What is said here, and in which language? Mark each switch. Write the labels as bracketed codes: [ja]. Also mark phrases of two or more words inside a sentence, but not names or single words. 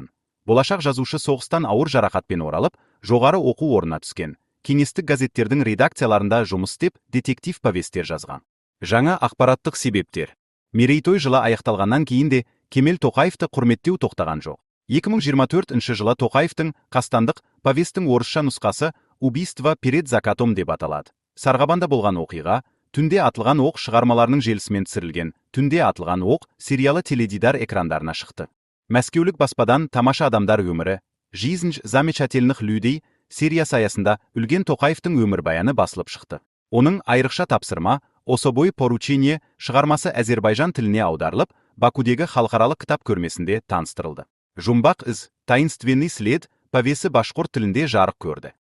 [kk] Болашақ жазушы соғыстан ауыр жарақатпен оралып, жоғары оқу орнына түскен. Кеңестік газеттердің редакцияларында жұмыс істеп, детектив повестер жазған. Жаңа ақпараттық себептер. Мерейтой жылы аяқталғаннан кейін де Кемел Тоқаевты құрметтеу тоқтаған жоқ. 2024 жылы Тоқаевтың «Қастандық» повестің орысша нұсқасы [ru] «Убийство перед закатом» [kk] деп аталады. Сарғабанда болған оқиға, «Түнде атылған оқ» шығармаларының желісімен түсірілген «Түнде атылған оқ» сериалы теледидар экрандарына шықты. Мәскеулік баспадан «Тамаша адамдар өмірі», [ru] «Жизнь замечательных людей» [kk] сериясы аясында үлген Тоқаевтың өмірбаяны басылып шықты. Оның айрықша тапсырма [ru] «Особое поручение» [kk] шығармасы Әзербайжан тіліне аударылып, Бакудегі халықаралық кітап көрмесінде таныстырылды. Жұмбақ із, [ru] таинственный след [kk] повесі башқұрт тілінде жарық көрді.